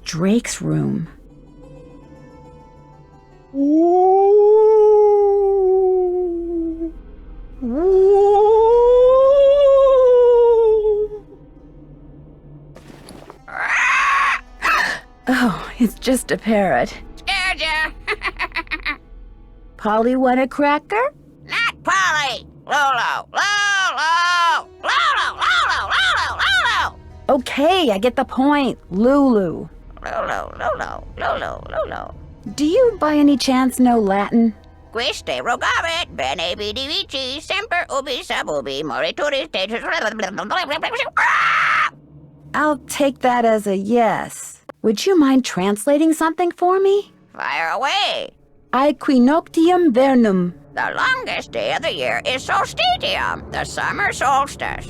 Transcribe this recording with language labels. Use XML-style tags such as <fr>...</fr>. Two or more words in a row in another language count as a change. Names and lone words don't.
<en>Drake's room. Oh, it's just a parrot. Scared ya? Polly want a cracker? Not Polly! Lolo! Lolo! Lolo! Lolo! Lolo! Lolo! Okay, I get the point. Lulu. Lolo! Lolo! Lolo! Lolo! Do you by any chance know Latin?</en> <la>Quiste rogavit, bene vidi vici, semper ubi sub ubi, morituris status...</la> <en>I'll take that as a yes. Would you mind translating something for me? Fire away!</en> <la>Aequinoctium vernum.</la> <en>The longest day of the year is solstitium, the summer solstice.</en>